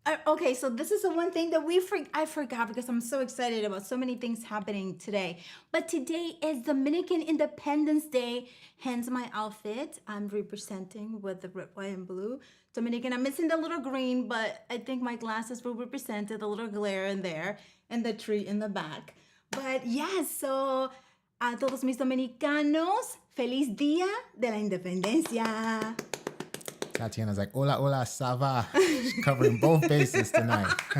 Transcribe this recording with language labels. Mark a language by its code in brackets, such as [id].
[en] Okay, so this is the one thing that I forgot because I'm so excited about so many things happening today. But today is Dominican Independence Day, hence my outfit. I'm representing with the red, white, and blue. Dominican, I'm missing the little green, but I think my glasses will represent it, the little glare in there, and the tree in the back. But yes, so [es] a todos mis dominicanos, feliz día de la independencia. [en] Tatiana's like, [es] hola, hola, [fr] ça va? [en] She's covering both bases tonight.